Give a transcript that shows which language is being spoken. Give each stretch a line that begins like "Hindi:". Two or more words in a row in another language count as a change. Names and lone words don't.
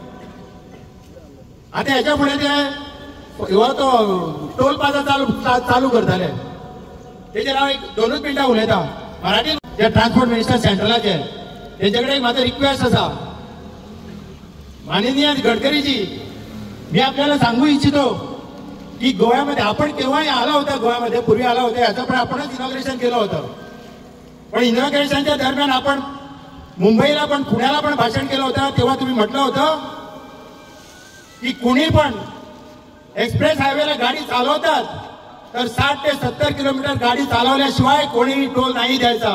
Konkani: आतां हेच्या फुडें ते हो तो टोल प्लाझा चालू करताले. तेजेर हांव एक 2 मिनटां उलयतां मराठीन. जे
English: transport minister
Konkani: सेंट्रलाचे तेजे कडेन एक म्हाजो रिक्वेस्ट आसा.
Marathi: माननीय गडकरीजी, मी आपल्याला सांगू इच्छितो की गोव्यामध्ये आपण केव्हाही आला होता, गोव्यामध्ये पूर्वी आला होता, याचं पण आपणच इनॉग्रेशन केलं होतं. पण इनॉग्रेशनच्या दरम्यान आपण मुंबईला पण पुण्याला पण भाषण केलं होतं. तेव्हा तुम्ही म्हटलं होतं की कुणी पण
English: express highwayला
Marathi: गाडी चालवतात तर 60 ते 70 किलोमीटर गाडी चालवल्याशिवाय कोणीही टोल नाही द्यायचा.